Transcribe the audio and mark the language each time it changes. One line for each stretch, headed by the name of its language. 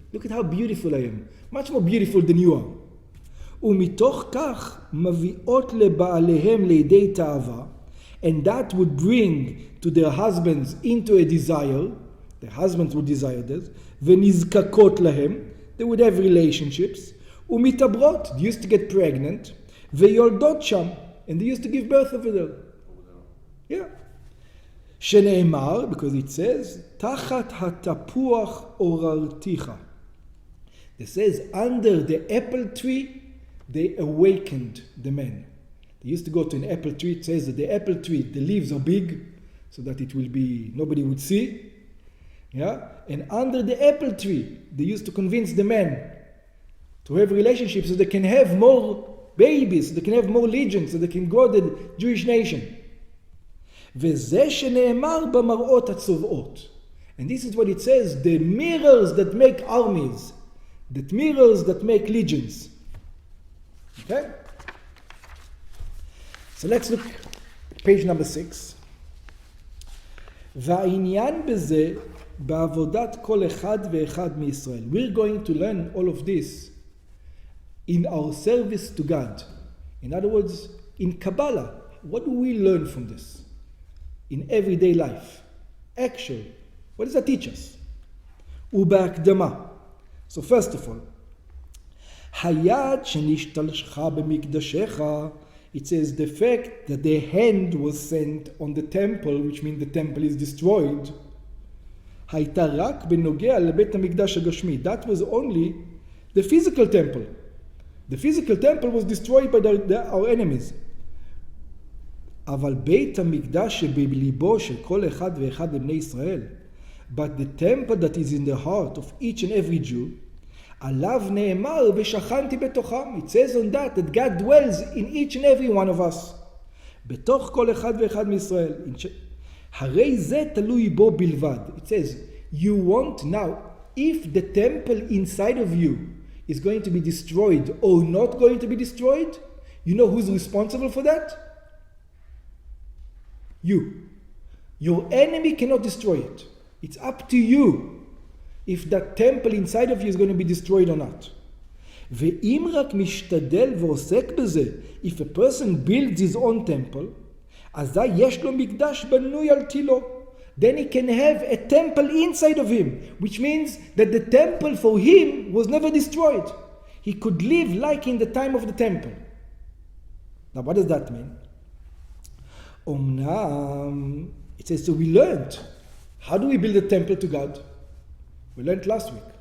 English: Look at how beautiful I am. Much more beautiful than you are.
Hebrew: ומתוך כך מביאות לבעליהם לידי תאווה,
English: and that would bring to their husbands into a desire. Their husbands would desire this.
Hebrew: ונזקקות להם.
English: They would have relationships.
Hebrew: ומתעברות,
English: they used to get pregnant.
Hebrew: ויולדות שם,
English: and they used to give birth over there. Yeah.
Hebrew: שנאמר,
English: because it says,
Hebrew: תחת התפוח עוררתיך.
English: It says, under the apple tree, they awakened the men. They used to go to an apple tree. It says that the apple tree, the leaves are big, so that it will be, nobody would see. Yeah? And under the apple tree, they used to convince the men to have relationships so they can have more babies, so they can have more legions, so they can grow the Jewish nation.
Hebrew: וזה שנאמר במראות הצובעות.
English: And this is what it says, the mirrors that make armies, the mirrors that make legions. Okay? So let's look page number 6.
Hebrew: והעניין בזה בעבודת כל אחד ואחד מישראל.
English: We're going to learn all of this in our service to God. In other words, in Kabbalah. What do we learn from this? In everyday life. Actually, what does that teach us?
Hebrew: ובהקדמה.
English: So first of all,
Hebrew: היד שנשתלחה במקדשך,
English: it says the fact that the hand was sent on the temple, which means the temple is destroyed,
Hebrew: הייתה רק בנוגע לבית המקדש הגשמי.
English: That was only the physical temple. The physical temple was destroyed by our enemies.
Hebrew: אבל בית המקדש שבליבו של כל אחד ואחד מבני ישראל,
English: but the temple that is in the heart of each and every Jew,
Hebrew: עליו נאמר ושכנתי בתוכם.
English: It says on that God dwells in each and every one of us.
Hebrew: בתוך כל אחד ואחד מישראל. הרי זה תלוי בו בלבד.
English: It says, you want now, if the temple inside of you is going to be destroyed or not going to be destroyed, you know who's responsible for that? You. Your enemy cannot destroy it. It's up to you if that temple inside of you is going to be destroyed or not.
Hebrew: ואם רק משתדל ועוסק בזה,
English: if a person builds his own temple,
Hebrew: אזי יש לו מקדש בנוי על תילו.
English: Then he can have a temple inside of him, which means that the temple for him was never destroyed. He could live like in the time of the temple. Now what does that mean? It says, so we learned. How do we build a temple to God? We learned last week.